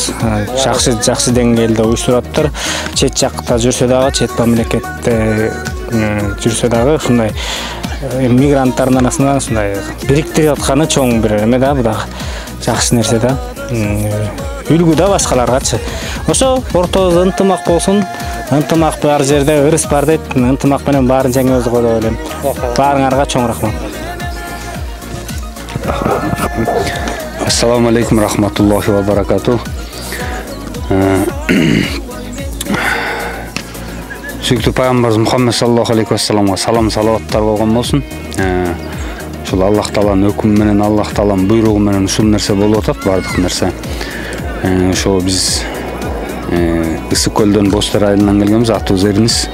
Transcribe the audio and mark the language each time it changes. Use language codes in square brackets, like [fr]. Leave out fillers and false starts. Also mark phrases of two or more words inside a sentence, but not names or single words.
[ky] Жакшы деңгээлде уюштуруп атыптыр. Чет жакта жүрсө дагы, чет мамлекетте жүрсө дагы ушундай мигранттардын арасында ушундай бириктирип атканы чоң бир эме да, бу да жакшы нерсе да. Үлгү да башкаларгачы. Ошо ортобузда ынтымак болсун. Ынтымак бар жерде ырыс бар дейт. Ынтымак менен баарын жеңебиз го деп ойлойм. Баарыңарга чоң рахмат. [ar] السلام عليكم رحمة الله وبركاته. [ky] Сүйүктүү пайгамбарыбыз Мухаммед [ar] صلى الله عليه وسلم [ky] салам салаваттар болгон болсун. Ушул Аллах тааланын өкүмү менен, Аллах тааланын буйругу менен ушул нерсе болуп атат, бардык нерсе. Ошо биз Ысык көлдөн Бостер айылынан келгенбиз, атыбыз Эринис.